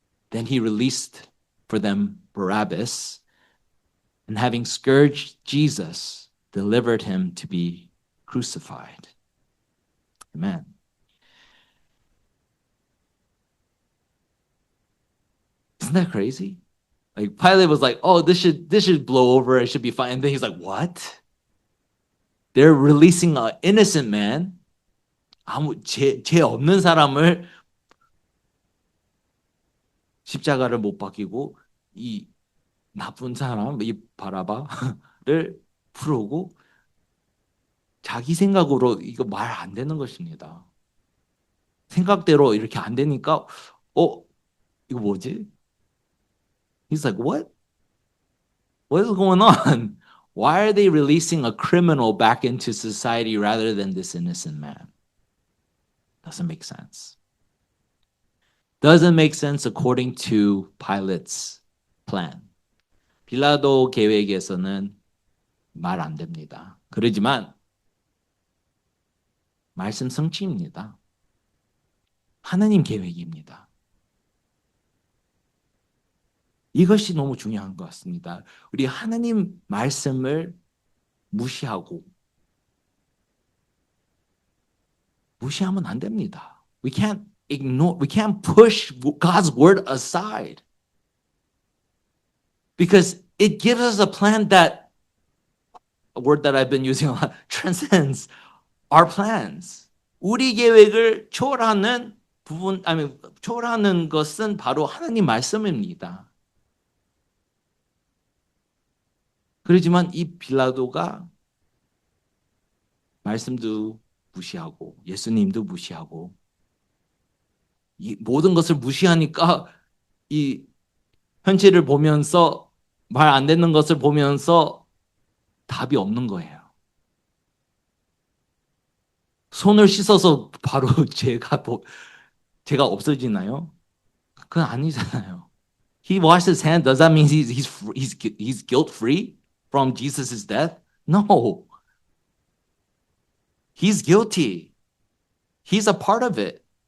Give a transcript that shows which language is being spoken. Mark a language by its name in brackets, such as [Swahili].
[English] Then he released for them Barabbas, and having scourged Jesus, delivered him to be crucified. Amen. Isn't that crazy? Like Pilate was like, oh, this should blow over, it should be fine. And then he's like, what? They're releasing an innocent man, [Korean] 죄 없는 사람을 십자가를 못 박히고 이 나쁜 사람, 이 바라바를 풀고 자기 생각으로 이거 말 안 되는 것입니다. 생각대로 이렇게 안 되니까 이거 뭐지? [English] He's like, what? What is going on? Why are they releasing a criminal back into society rather than this innocent man? Doesn't make sense. Doesn't make sense according to Pilate's plan. [Korean] 빌라도 계획에서는 말 안 됩니다. 그러지만 말씀 성취입니다. 하나님 계획입니다. 이것이 너무 중요한 것 같습니다. 우리 하나님 말씀을 무시하면 안 됩니다. [English] We can't push God's word aside. Because it gives us a plan that, a word that I've been using a lot, transcends our plans. [Korean] 우리 계획을 초월하는 초월하는 것은 바로 하나님 말씀입니다. 그렇지만 이 빌라도가 말씀도 무시하고 예수님도 무시하고 이 모든 것을 무시하니까 이 현실을 보면서 말 안 듣는 것을 보면서 답이 없는 거예요. 손을 씻어서 바로 제가 없어지나요? 그건 아니잖아요. [English] He washed his hand. Does that mean he's guilt free from Jesus' death? No, he's guilty. He's a part of it.